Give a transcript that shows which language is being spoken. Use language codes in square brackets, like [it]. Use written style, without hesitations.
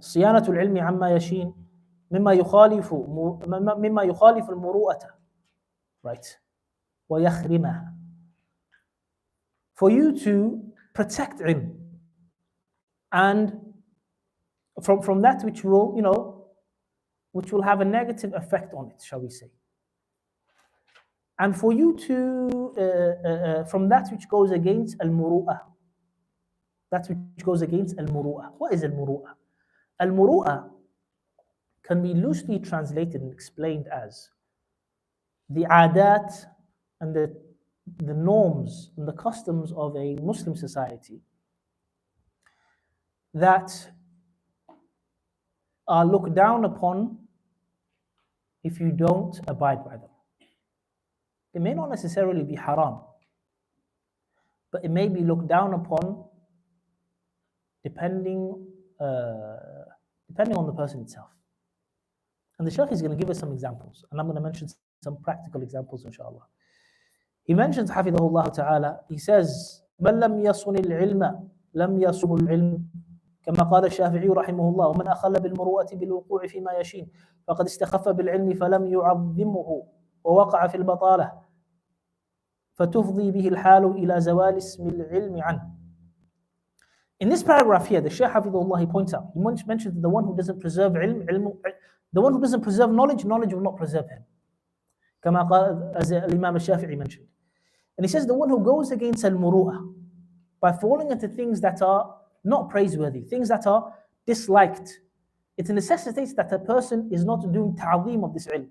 [ar] صيانة العلم عما يشين مما يخالف المروءة. [en] Right. [ar] ويخرمها. [en] For you to protect ilm and from that which will, you know, which will have a negative effect on it, shall we say. And for you to, from that which goes against al-muru'ah. That which goes against al-muru'ah. What is al-muru'ah? Al-muru'ah can be loosely translated and explained as the adat and the norms and the customs of a Muslim society that are looked down upon if you don't abide by them. It may not necessarily be haram, but it may be looked down upon depending on the person itself. And the Shaykh is going to give us some examples, and I'm going to mention some practical examples, inshallah. He mentions, Hafidhahullah ta'ala, he says, [ar] مَنْ لَمْ يَصُنِ الْعِلْمَ لَمْ يَصُنُ الْعِلْمَ كما قال الشافعي رحمه الله ومن أخل بالمروءة بالوقوع فيما يشين فقد استخف بالعلم فلم يعظمه ووقع في البطالة فتفضي به الحال إلى زوال اسم العلم عنه. [en] In this paragraph here, the Shaykh Hafidhahullah, he points out, he mentions that the one who doesn't preserve the one who doesn't preserve knowledge will not preserve him. [ar] كما قال, [en] as Imam al-Shafi'i mentioned. And he says the one who goes against al-muru'ah by falling into things that are not praiseworthy, things that are disliked, it necessitates that a person is not doing ta'zeem of this ilm.